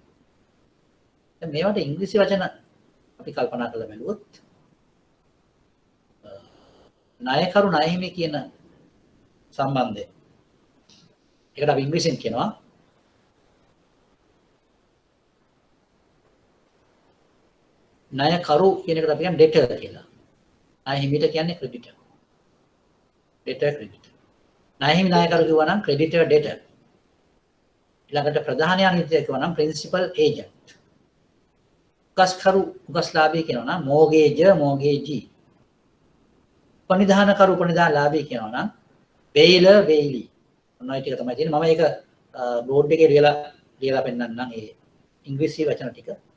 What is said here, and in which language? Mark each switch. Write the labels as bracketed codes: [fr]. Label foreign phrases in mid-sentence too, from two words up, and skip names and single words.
[si] දැන් මේවට ඉංග්‍රීසි වචන අපි කල්පනා කරලා බැලුවොත් ණයකරු ණයහිමි කියන සම්බන්ධය. ඒකට අපි ඉංග්‍රීසියෙන් කියනවා ණයකරු කියන එකට අපි කියන්නේ debtor කියලා. ණය හිමිට කියන්නේ [en] creditor. debtor creditor. [si] ණය හිමි ණයකරු කිව්වා නම් [en] creditor debtor. [si] ඊළඟට ප්‍රධාන අනිත්‍ය කිව්වා නම් [en] principal agent. [si] උගස්කරු උගස්ලාභී කියනවා නම් [en] mortgagor mortgagee. [si] උපනිදානකරු උපනිදානලාභී කියනවා නම් [en] bailor bailee. [si] ඔන්න ඔය ටික තමයි තියෙන්නේ. මම ඒක බෝඩ් එකේ ලියලා පෙන්නන්නම් ඒ ඉංග්‍රීසි වචන ටික.